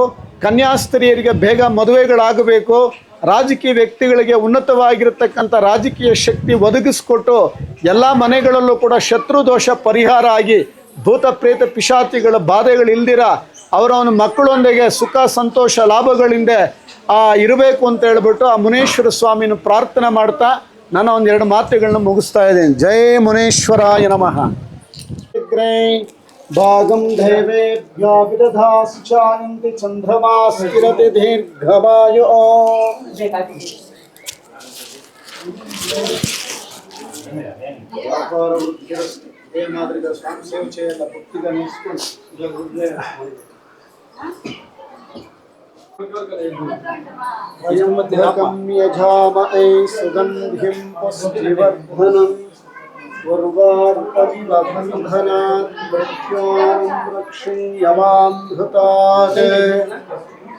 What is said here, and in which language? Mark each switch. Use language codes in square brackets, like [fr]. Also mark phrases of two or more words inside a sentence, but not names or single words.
[kn] ಕನ್ಯಾಸ್ತ್ರೀಯರಿಗೆ ಬೇಗ ಮದುವೆಗಳಾಗಬೇಕು, ರಾಜಕೀಯ ವ್ಯಕ್ತಿಗಳಿಗೆ ಉನ್ನತವಾಗಿರತಕ್ಕಂಥ ರಾಜಕೀಯ ಶಕ್ತಿ ಒದಗಿಸ್ಕೊಟ್ಟು ಎಲ್ಲ ಮನೆಗಳಲ್ಲೂ ಕೂಡ ಶತ್ರು ದೋಷ ಪರಿಹಾರ ಆಗಿ ಭೂತ ಪ್ರೇತ ಪಿಶಾಚಿಗಳ ಬಾಧೆಗಳಿಲ್ದಿರ ಅವರ ಒಂದು ಮಕ್ಕಳೊಂದಿಗೆ ಸುಖ ಸಂತೋಷ ಲಾಭಗಳಿಂದ ಇರಬೇಕು ಅಂತ ಹೇಳ್ಬಿಟ್ಟು ಆ ಮುನೇಶ್ವರ ಸ್ವಾಮಿನ ಪ್ರಾರ್ಥನೆ ಮಾಡ್ತಾ ನಾನು ಒಂದೆರಡು ಮಾತುಗಳನ್ನ ಮುಗಿಸ್ತಾ ಇದ್ದೀನಿ. [sa] ಜೈ ಮುನೇಶ್ವರಾಯ ನಮಃ. ಭಾಗಂ ದೇವೇಭ್ಯೋ ವಿದಧಾಸು ಚಾಯಂತಿ ಚಂದ್ರಮಾಸ್ತಿರತಿ ದೀರ್ಘವಾಯೋ. వ్యాపార వృద్ధిరస్తు. [te] ఇదే మాదిరిగా స్వామి సేవ చేయాలి, భక్తిగా నేర్చుకోండి. ఇలా [sa] గురుదే యజామహే సుగంధిం పుష్టివర్ధనం ఉర్వారుకమివ బంధనాత్ మృత్యోర్ముక్షీయమామృతాత్.